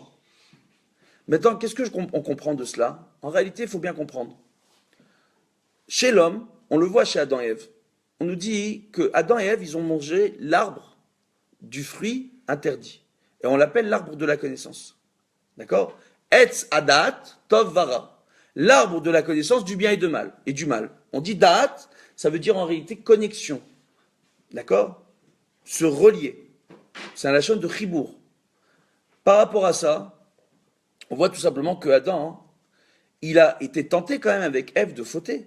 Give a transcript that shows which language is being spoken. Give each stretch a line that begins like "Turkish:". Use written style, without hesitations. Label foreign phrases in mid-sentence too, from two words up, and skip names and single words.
French: Maintenant, qu'est-ce qu'on comprend de cela? En réalité, il faut bien comprendre. Chez l'homme, on le voit chez Adam et Ève. On nous dit que Adam et Ève, ils ont mangé l'arbre du fruit interdit. Et on l'appelle l'arbre de la connaissance. D'accord?
Hebrew: עץ הדעת טוב ורע.
French: L'arbre de la connaissance du bien et du mal. On dit da'at, ça veut dire en réalité connexion. D'accord? Se relier. C'est un lachon de chibour. Par rapport à ça, on voit tout simplement que Adam, il a été tenté quand même avec Ève de fauter.